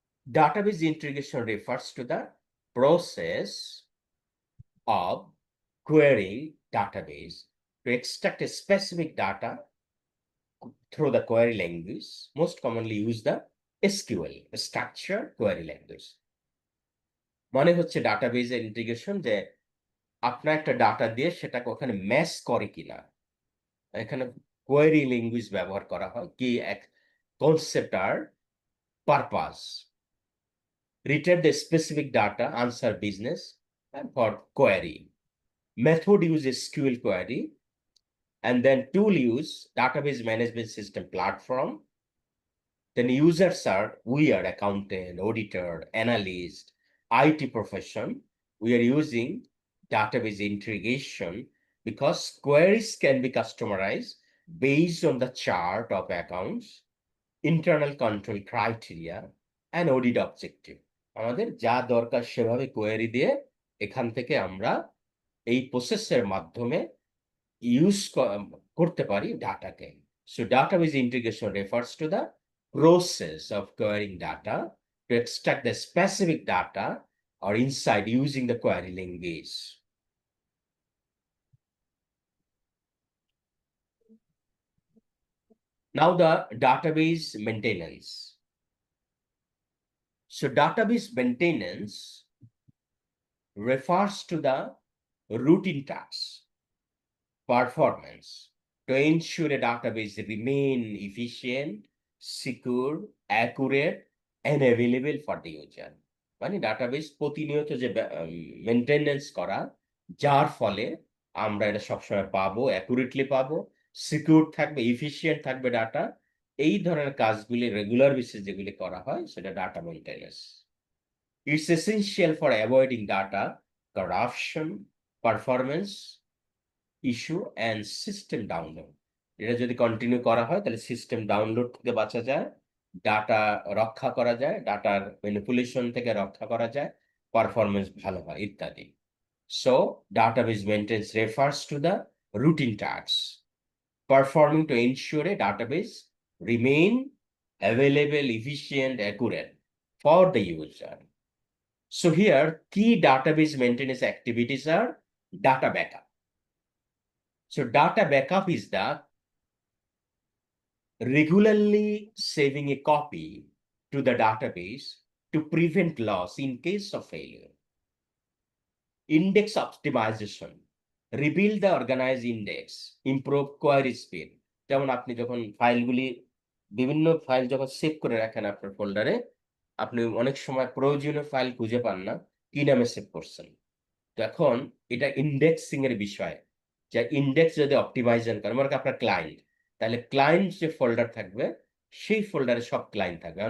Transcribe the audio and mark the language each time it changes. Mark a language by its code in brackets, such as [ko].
[en] Database integration refers to the process of querying database to extract a specific data through the query language, most commonly use the SQL, structured query language. [bn] মানে হচ্ছে ডাটাবেজের integration, যে আপনার একটা data দিয়ে সেটাকে ওখানে match করে কিনা, এখানে কোয়েরি ল্যাঙ্গুয়েজ ব্যবহার করা হয় কি এক concept আর purpose [en] return the specific data, answer business, and for query. Method use SQL query, and then tool use database management system platform. Then users are, we are accountant, auditor, analyst, IT profession. We are using database integration because queries can be customized based on the chart of accounts, internal control criteria, and audit objective. [bn] আমাদের যা দরকার সেভাবে query দিয়ে এখান থেকে আমরা এই প্রসেসের মাধ্যমে ইউজ করতে পারি ডাটাকে। [en] So database integration refers to the process of querying data to extract the specific data or insight using the query language. Now the database maintenance. So database maintenance refers to the routine tasks, performance to ensure a database remain efficient, secure, accurate, and available for the user. [bn] মানে database প্রতিনিয়ত যে maintenance করা, যার ফলে আমরা এটা সবসময় পাবো, অ্যাকুরেটলি পাবো, সিকিউর থাকবে, এফিশিয়েন্ট থাকবে ডাটা। এই ধরনের কাজগুলি রেগুলার বেসিস যেগুলি করা হয় সেটা data maintenance. [en] It's essential for avoiding data corruption, performance issue, and system download. [bn] এটা যদি কন্টিনিউ করা হয় তাহলে সিস্টেম ডাউনলোড থেকে বাঁচা যায়, ডাটা রক্ষা করা যায়, ডাটার ম্যানিপুলেশন থেকে রক্ষা করা যায়, পারফরমেন্স ভালো হয় ইত্যাদি। [en] So database maintenance refers to the routine tasks performing to ensure a database remain available, efficient, accurate for the user. So here key database maintenance activities are data backup. So data backup is the regularly saving a copy to the database to prevent loss in case of failure. Index optimization, rebuild the organized index, improve query speed. [bn] যেমন আপনি যখন ফাইলগুলি, বিভিন্ন file যখন save করে রাখেন আপনার ফোল্ডারে, আপনি অনেক সময় প্রয়োজনীয় ফাইল খুঁজে পান না, কি নামে সেভ করছেন। তো এখন এটা ইন্ডেক্সিং এর বিষয়, যে ইন্ডেক্স যদি অপটিমাইজেশন করেন, মনে করেন আপনার ক্লায়েন্ট, তাহলে ক্লায়েন্ট যে ফোল্ডার থাকবে সেই ফোল্ডারে সব ক্লায়েন্ট থাকবে।